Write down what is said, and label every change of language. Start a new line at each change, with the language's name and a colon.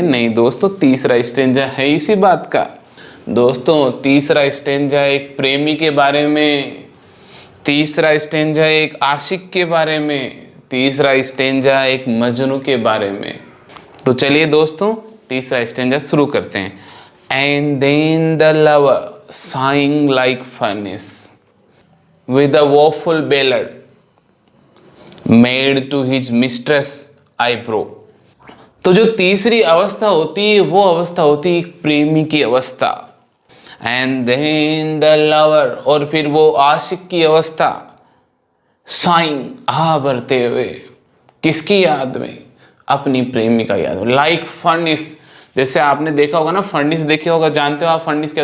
Hindi: नहीं दोस्तों, तीसरा स्टेंजा है इसी बात का। दोस्तों तीसरा स्टेंजा एक प्रेमी के बारे में, तीसरा स्टेंजा एक आशिक के बारे में, तीसरा स्टेंजा एक मजनू के बारे में। तो चलिए दोस्तों तीसरा स्टेंजा शुरू करते हैं।
English: And then the lover sighing like furnace with a woeful ballad made to his mistress eyebrow।
Hindi: तो जो तीसरी अवस्था होती है वो अवस्था होती है एक प्रेमी की अवस्था।
English: and then the lover,
Hindi: और फिर वो आशिक की अवस्था। साइंग, आह भरते हुए, किसकी याद में? अपनी प्रेमिका याद में।
English: like furnace,
Hindi: जैसे आपने देखा होगा ना, फर्निस देखे होगा, जानते हो आप फर्निस क्या?